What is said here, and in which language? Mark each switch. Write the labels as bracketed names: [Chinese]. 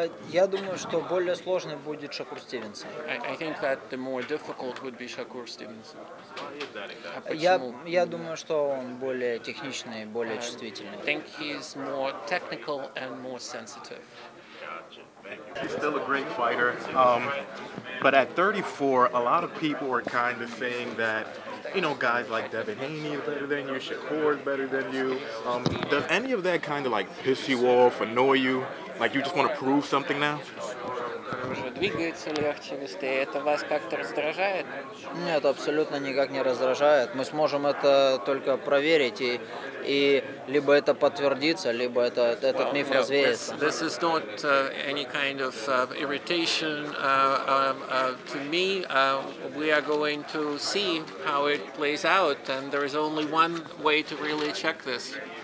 [Russian] Я думаю, что более сложный будет Шакур Стивенсон. [English] I think that the more difficult would be Shakur Stevenson. [Russian] Я думаю, что он более техничный, более чувствительный. [English] I think he's more technical and more sensitive. He's still a great fighter, but at 34, a lot of people are kind of saying that, you know, guys like Devin Haney is better than you, Shakur is better than you. Does any of that kind of like piss you off, annoy you? Like you just want to prove something now? [Russian] Двигается легче, быстрее. Это вас как-то раздражает? Нет, абсолютно никак не раздражает. Мы сможем это только проверить, и либо это подтвердится, либо этот миф развеется. [English] This is not any kind of irritation to me. We are going to see how it plays out, and there is only one way to really check this.